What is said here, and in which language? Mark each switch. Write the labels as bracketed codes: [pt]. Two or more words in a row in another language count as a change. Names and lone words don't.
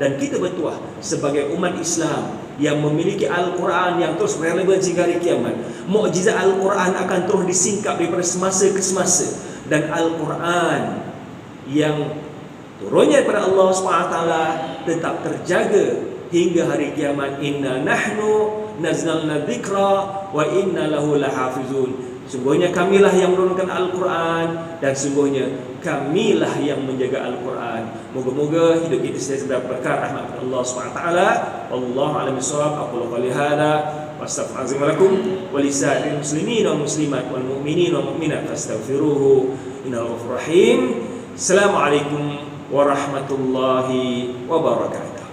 [ms] Dan kita bertuah sebagai umat Islam yang memiliki Al-Quran yang terus relevan hingga hari kiamat. Mukjizat Al-Quran akan terus disingkap daripada semasa ke semasa. Dan Al-Quran yang turunnya daripada Allah SWT tetap terjaga hingga hari kiamat. [ar] إنا نحن نزلنا الذكر وإنا له لحافظون. [ms] Sungguhnya kamilah yang menurunkan Al-Quran dan sungguhnya kamilah yang menjaga Al-Quran. Moga-moga hidup kita senantiasa berkah rahmat Allah SWT. [ar] والله أعلم بالصواب. أقول قولي هذا وأستغفر الله لكم ولسائر المسلمين والمسلمات والمؤمنين والمؤمنات فاستغفروه إنه غفور رحيم. السلام عليكم ورحمة الله وبركاته.